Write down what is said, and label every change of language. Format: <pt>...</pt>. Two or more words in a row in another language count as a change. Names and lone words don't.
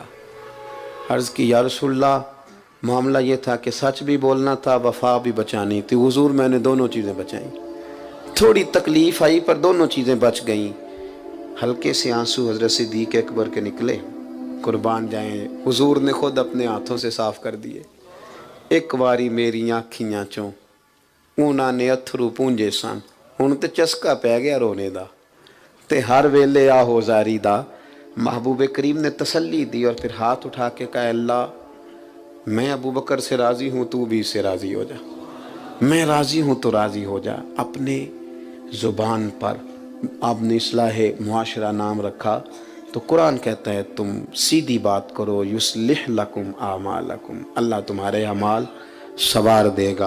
<ur>عرض کی یا رسول اللہ، معاملہ یہ تھا کہ سچ بھی بولنا تھا، وفا بھی بچانی تھی۔ حضور میں نے دونوں چیزیں بچائیں، تھوڑی تکلیف آئی پر دونوں چیزیں بچ گئیں۔ ہلکے سے آنسو حضرت صدیق اکبر کے نکلے، قربان جائیں حضور نے خود اپنے ہاتھوں سے صاف کر دیے۔</ur> <pa>ایک واری میری آنکھیاں چوں انہاں نے اتھرو پونجے سن، ہن تے چسکا پہ گیا رونے دا، تے ہر ویلے آہو زاری دا۔</pa> <ur>محبوب کریم نے تسلی دی اور پھر ہاتھ اٹھا کے کہا اللہ میں ابو بکر سے راضی ہوں، تو بھی اس سے راضی ہو جا، میں راضی ہوں تو راضی ہو جا۔ اپنے زبان پر آپ نے اصلاح معاشرہ نام رکھا تو قرآن کہتا ہے تم سیدھی بات کرو،</ur> <ar>یصلح لکم اعمالکم،</ar> <ur>اللہ تمہارے اعمال سنوار دے گا۔</ur>